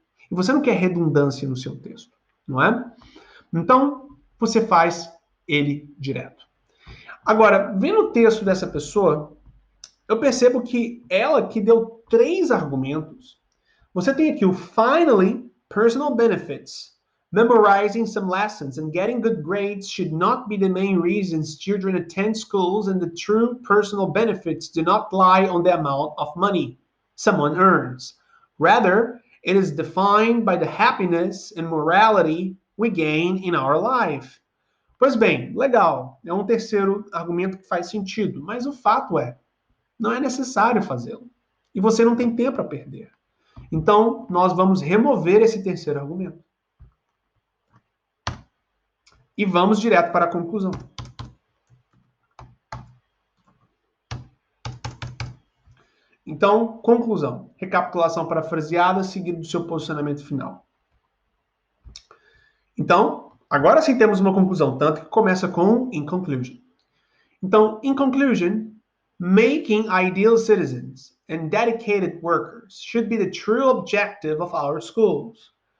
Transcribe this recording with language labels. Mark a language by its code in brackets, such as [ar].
[pt] E você não quer redundância no seu texto, não é? Então, você faz ele direto. Agora, vendo o texto dessa pessoa, eu percebo que ela que deu 3 argumentos. Você tem aqui o [en] finally, personal benefits. Memorizing some lessons and getting good grades should not be the main reasons children attend schools, and the true personal benefits do not lie on the amount of money someone earns. Rather, it is defined by the happiness and morality we gain in our life. [pt] Pois bem, legal. É um terceiro argumento que faz sentido, mas o fato é, não é necessário fazê-lo. E você não tem tempo a perder. Então, nós vamos remover esse terceiro argumento. E vamos direto para a conclusão. Então, conclusão. Recapitulação parafraseada, seguido do seu posicionamento final. Então, agora sim temos uma conclusão, tanto que começa com [en] in conclusion. Então, in conclusion, making ideal citizens and dedicated workers should be the true objective of our schools.